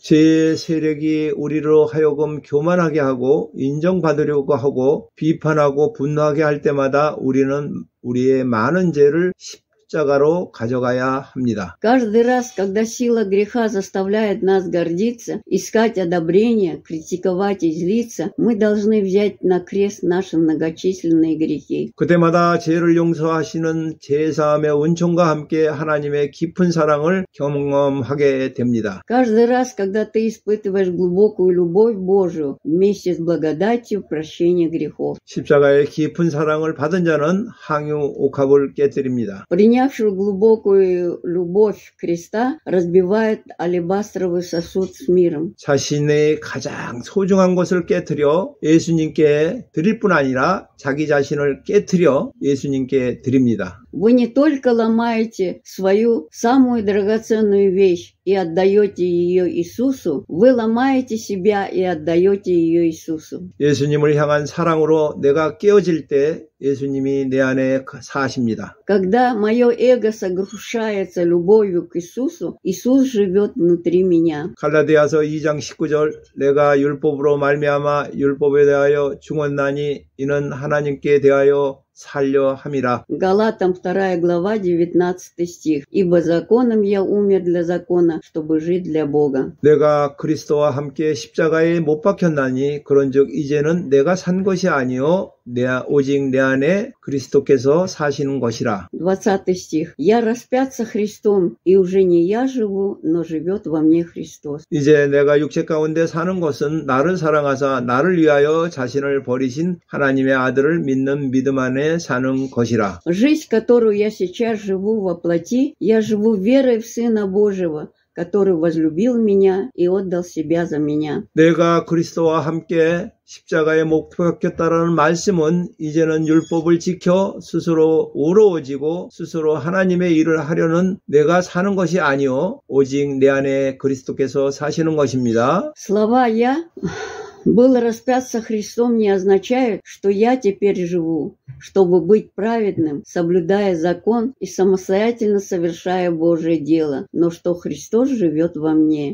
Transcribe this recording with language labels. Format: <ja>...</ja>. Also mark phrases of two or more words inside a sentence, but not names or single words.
<ko>죄의 세력이 우리로 하여금 교만하게 하고 인정받으려고 하고 비판하고 분노하게 할 때마다 우리는 우리의 많은 죄를 십자가로 가져가야 합니다.</ko> <ru>Каждый раз, когда сила греха заставляет нас гордиться, искать одобрения, критиковать и злиться, мы должны взять на крест наши многочисленные грехи.</ru> <ko>그때마다 죄를 용서하시는 제사함의 은총과 함께 하나님의 깊은 사랑을 경험하게 됩니다.</ko> <ru>Каждый раз, когда ты испытываешь глубокую любовь Божию, вместе с благодатью прощения грехов.</ru> <ko>십자가의 깊은 사랑을 받은 자는 항유 옥합을 깨뜨립니다.</ko> <ru>Принявший глубокую любовь Христа разбивает алебастровый сосуд с миром.</ru> <ko>자신의 가장 소중한 것을 깨뜨려 예수님께 드릴 뿐 아니라 자기 자신을 깨뜨려 예수님께 드립니다.</ko> <ru>Вы не только ломаете свою самую драгоценную вещь и отдаете ее Иисусу, вы ломаете себя и отдаете ее Иисусу.</ru> <ko>예수님을 향한 사랑으로 내가 깨어질 때 예수님이 내 안에 사십니다.</ko> <ru>Когда мое эго сокрушается любовью к Иисусу, Иисус живет внутри меня.</ru> <ko>갈라디아서 2장 19절 내가 율법으로 말미암아 율법에 대하여 죽었나니 이는 하나님께 대하여 살려 함이라.</ko> <ru>Галатам 2 глава 19 стих. «Ибо законом я умер для закона, чтобы жить для Бога».</ru> <ko>내가 그리스도와 함께 십자가에 못 박혔나니 그런즉 이제는 내가 산 것이 아니요 오직 내 안에 그리스도께서 사시는 것이라.</ko> <ru>20 стих. «Я распят со Христом, и уже не я живу, но живет во мне Христос».</ru> <ko>이제 내가 육체 가운데 사는 것은 나를 사랑하사 나를 위하여 자신을 버리신 하나님의 아들을 믿는 믿음 안에 사는 것이라.</ko> <ru>Жизнь, которую я сейчас живу во плоти, я живу верой в Сына Божьего, который возлюбил меня и отдал себя за меня.</ru> <ko>내가 그리스도와 함께 십자가에 못 박혔다라는 말씀은 이제는 율법을 지켜 스스로 의로워지고 스스로 하나님의 일을 하려는 내가 사는 것이 아니요 오직 내 안에 그리스도께서 사시는 것입니다.</ko> <ru>Слова «я» был распят со Христом не означает, что я теперь живу, чтобы быть праведным, соблюдая закон и самостоятельно совершая Божие дело, но что Христос живет во мне.</ru>